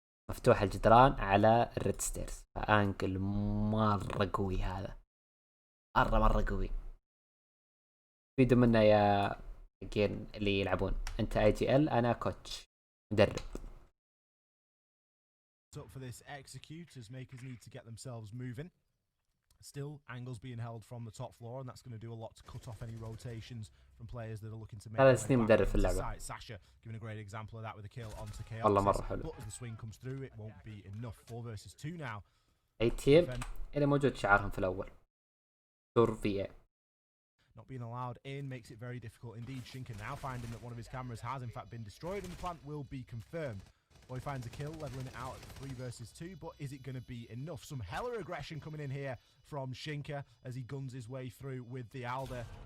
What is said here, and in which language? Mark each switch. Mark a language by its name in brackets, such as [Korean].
[Arabic] مفتوح الجدران على الريد ستيرز. انكل مرة قوي هذا. مرة قوي. فيدوا منا يا حقين اللي يلعبون. انت IGL، انا كوتش مدرب. [English] Up for this execute as Makers need to get themselves moving. Still, angles being held from the top floor, and that's going to do a lot to cut off any rotations from players that are looking to make their way back into the site. Sasha giving a great example of that with a kill onto Chaos. [Arabic] والله مرة حلو. [English] But as the swing comes through, it won't be enough. 4 versus 2 now. [Arabic] اي تيم اللي موجود شعارهم في الاول دور VA. [English] Not being allowed in makes it very difficult indeed. Shinka now finding that one of his cameras has in fact been destroyed, and the plant will be confirmed. Boy finds a kill, leveling it out at 3 versus 2, but is it going to be enough? Some hella aggression coming in here from Shinka as he guns his way through with the Alder.